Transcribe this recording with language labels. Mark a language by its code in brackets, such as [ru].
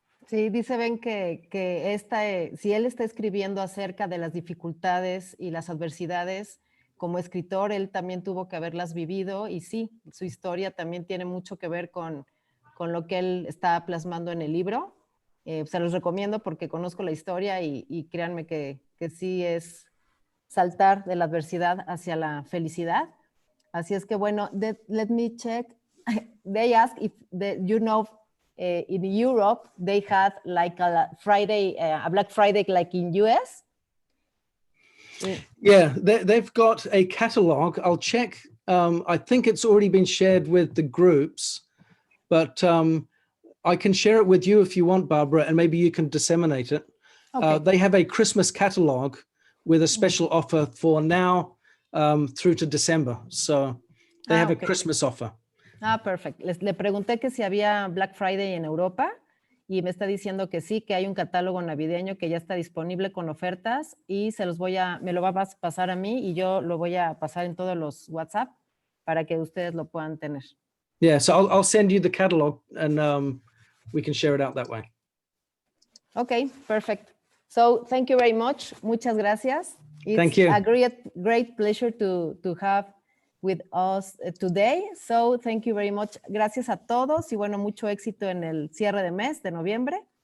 [es] Sí, dice Ben que si él está escribiendo acerca de las dificultades y las adversidades, como escritor, él también tuvo que haberlas vivido y sí, su historia también tiene mucho que ver con lo que él está plasmando en el libro. Se los recomiendo porque conozco la historia y créanme que sí es saltar de la adversidad hacia la felicidad. Así es que bueno, [en] let me check. They ask if you know in Europe, they had like a Friday, a Black Friday like in US. Yeah, they've got a catalog. I'll check. I think it's already been shared with the groups, but I can share it with you if you want, Barbara, and maybe you can disseminate it. Okay. They have a Christmas catalog with a special offer for now through to December. So they have a Christmas offer. Perfect. [es] Le pregunté que si había Black Friday en Europa y me está diciendo que sí, que hay un catálogo navideño que ya está disponible con ofertas y me lo va a pasar a mí y yo lo voy a pasar en todos los WhatsApp para que ustedes lo puedan tener. [en] Yeah, so I'll send you the catalog and we can share it out that way. Okay, perfect. So thank you very much. [es] Muchas gracias. [en] Thank you. It's a great pleasure to have with us today. So thank you very much. [es] Gracias a todos y bueno, mucho éxito en el cierre de mes de noviembre.